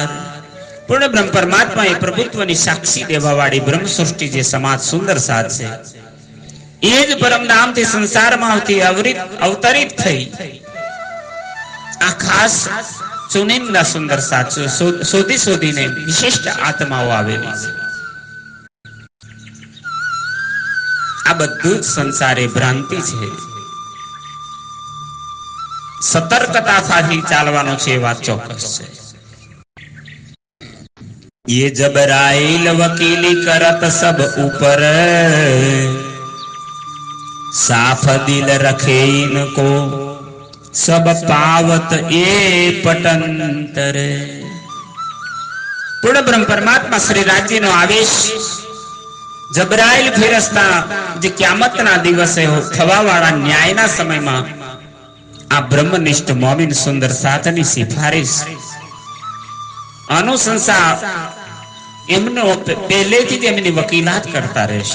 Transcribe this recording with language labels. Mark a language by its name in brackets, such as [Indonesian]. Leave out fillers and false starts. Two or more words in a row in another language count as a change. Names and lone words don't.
[Gujarati] પૂર્ણ બ્રહ્મ પરમાત્મા એ પ્રભુત્વની સાક્ષી દેવાવાડી બ્રહ્મ સૃષ્ટિ જે સમાજ સુંદર સાથ છે એ જ પરમ નામ થી સંસાર માં અવતરિત થઈ। આ ખાસ ચુનિંદા સુંદર સાથ શોધી શોધીને વિશિષ્ટ આત્માઓ આવેલી છે। આ બધું જ સંસારે ભ્રાંતિ છે। સતર્કતાથી ચાલવાનો છે એ વાત ચોક્કસ છે। [Hindi] ये जबराइल वकीली करत सब ऊपर। साफ दिल रखे इनको सब पावत ए पटंतर। [Gujarati] પૂર્ણ બ્રહ્મ પરમાત્મા શ્રી રાજ્ય નો આવેશ જબરાઈલ ફિરસ્તા જે કયામત ના દિવસે થવા વાળા ન્યાય ના સમય માં આ બ્રહ્મનિષ્ઠ મોમિન સુંદર સાથની સિફારિશ અનુશંસા એમનો પહેલેથી જ એમની વકીલાત કરતા રહેશે।